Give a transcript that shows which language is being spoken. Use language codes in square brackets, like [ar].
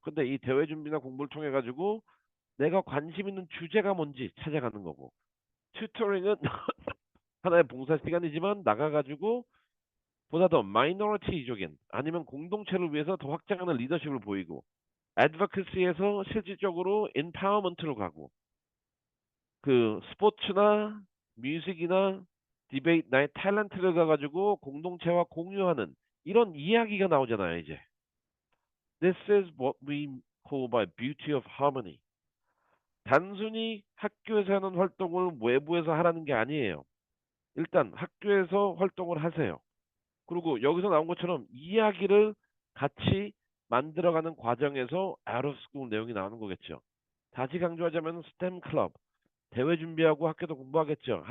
[ko] 근데 이 대회 준비나 공부를 통해 가지고 내가 관심 있는 주제가 뭔지 찾아가는 거고 튜터링은 하나의 봉사 시간이지만 나가가지고 보다 더 마이너리티 이족인 아니면 공동체를 위해서 더 확장하는 리더십을 보이고 애드버커시에서 실질적으로 인파워먼트로 가고 그 스포츠나 뮤직이나 디베이트 나의 탤런트를 가가지고 공동체와 공유하는 이런 이야기가 나오잖아요 이제. [en] This is what we call by beauty of harmony. [ko] 단순히 학교에서 하는 활동을 외부에서 하라는 게 아니에요. 일단 학교에서 활동을 하세요. 그리고 여기서 나온 것처럼 이야기를 같이 만들어가는 과정에서 [en] out of school [ko] 내용이 나오는 거겠죠. 다시 강조하자면 스템 클럽, 대회 준비하고 학교도 공부하겠죠.